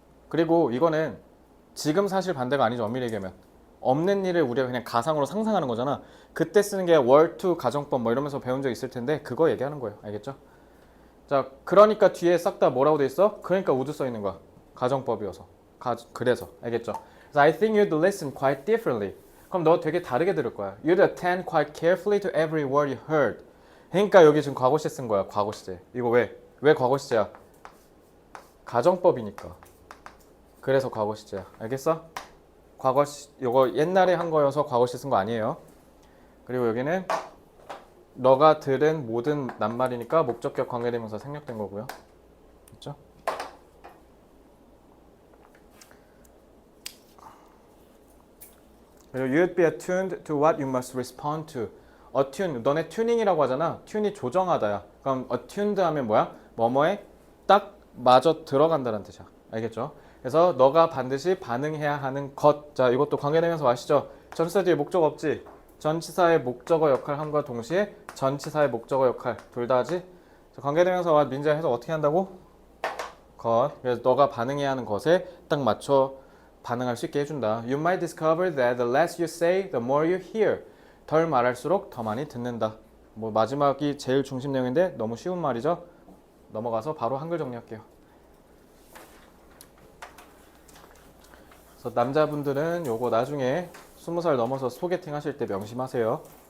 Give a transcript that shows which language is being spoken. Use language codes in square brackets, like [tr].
[ko] 그리고 이거는 지금 사실 반대가 아니죠. 엄밀히 얘기하면 없는 일을 우리가 그냥 가상으로 상상하는 거잖아. 그때 쓰는 게 were to 가정법 뭐 이러면서 배운 적 있을 텐데 그거 얘기하는 거예요. 알겠죠? 자, 그러니까 뒤에 싹 다 뭐라고 돼 있어? 그러니까 would 써 있는 거야. 가정법이어서. 그래서 알겠죠? [en] So I think you'd listen quite differently. [ko] 그럼 너 되게 다르게 들을 거야. [en] You'd attend quite carefully to every word you heard. [ko] 그러니까 여기 지금 과거 시제 쓴 거야. 과거 시제. 이거 왜? 왜 과거 시제야? 가정법이니까. 그래서 과거 시제야. 알겠어? 이거 옛날에 한 거여서 과거 시제 쓴 거 아니에요. 그리고 여기는 너가 들은 모든 낱말이니까 목적격 관계대명사 생략된 거고요. 그렇죠? 그리고 [en] you'd be attuned to what you must respond to. [ko] attune, 너네 튜닝이라고 하잖아. 튠이 조정하다야. 그럼 attuned 하면 뭐야? 뭐뭐에 딱 맞아 들어간다는 뜻이야. 알겠죠? 그래서 너가 반드시 반응해야 하는 것. 자, 이것도 관계대명사 아시죠? 전치사 뒤에 목적어 없지? 전치사의 목적어 역할 함과 동시에 전치사의 목적어 역할 둘 다 하지? 관계대명사와 민사 해석 어떻게 한다고? 것. 그래서 너가 반응해야 하는 것에 딱 맞춰 반응할 수 있게 해준다. [en] You might discover that the less you say, the more you hear. [ko] 덜 말할수록 더 많이 듣는다. 뭐 마지막이 제일 중심 내용인데 너무 쉬운 말이죠. 넘어가서 바로 한글 정리할게요. 그래서 남자분들은 요거 나중에 20살 넘어서 소개팅 하실 때 명심하세요.